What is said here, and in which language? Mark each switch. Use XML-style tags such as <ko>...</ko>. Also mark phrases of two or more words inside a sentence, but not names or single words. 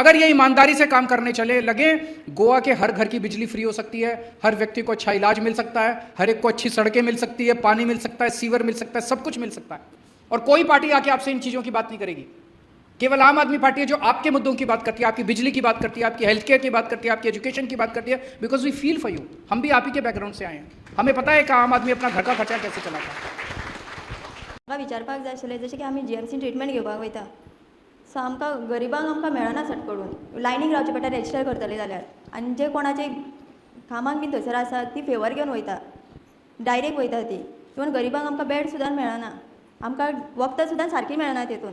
<hi>अगर ये ईमानदारी से काम करने चले लगे, गोवा के हर घर की बिजली फ्री हो सकती है, हर व्यक्ति को अच्छा इलाज मिल सकता है, हर एक को अच्छी सड़कें मिल सकती है, पानी मिल सकता है, सीवर मिल सकता है, सब कुछ मिल सकता है. और कोई पार्टी आके आपसे इन चीज़ों की बात नहीं करेगी. केवल आम आदमी पार्टी है जो आपके मुद्दों की बात करती है, आपकी बिजली की बात करती है, आपकी</hi> <en>health care</en> <hi>की बात करती है, आपकी एजुकेशन की बात करती है.</hi> <en>because we feel for you.</en> <hi>हम भी आप ही के बैकग्राउंड से आए हैं, हमें पता है कि आम आदमी अपना घर का खर्चा कैसे चलाता है.</hi> <kok>म्हाका विचारपाक जाय आशिल्लें, जशें की आमी जीएमसीन ट्रिटमेंट घेवपाक वयता, सो आमकां गरिबांक आमकां मेळना सट करून. लायनीक रावचें पडटा रजिस्टर करतले जाल्यार. आनी जे कोणाचे कामाक बीन थंयसर आसा ती फेवर घेवन वयता, डायरेक्ट वयता ती. इवन गरिबांक आमकां बेड सुद्दां मेळना, आमकां वखदां सुद्दां सारकीं मेळना तेतून.</kok>